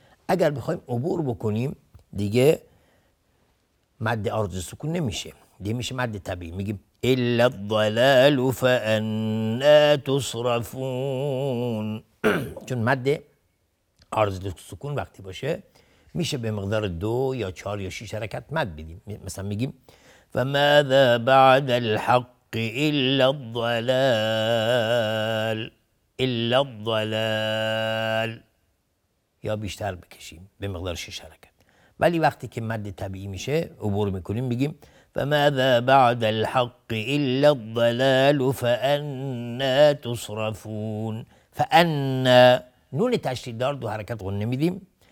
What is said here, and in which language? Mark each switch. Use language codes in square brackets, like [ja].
[fa] اگر میخوایم عبور بکنیم دیگه مد عارض للسکون نمیشه، دیگه میشه مد طبیعی. میگیم [ar] الا الضلال فانا تصرفون. [fa] چون مد عارض للسکون وقتی باشه میشه به مقدار 2 یا 4 یا 6 حرکت مد بدیم. مثلا میگیم [ar] فماذا بعد الحق الا الضلال. الا الضلال. [fa] یا بیشتر بکشیم به مقدار 6 حرکت. ولی وقتی که مد طبیعی میشه عبور میکنیم میگیم [ar] فماذا بعد الحق الا الضلال فانا تصرفون. [fa] فانا نون تشدید دار 2 حرکت غنه میدیم.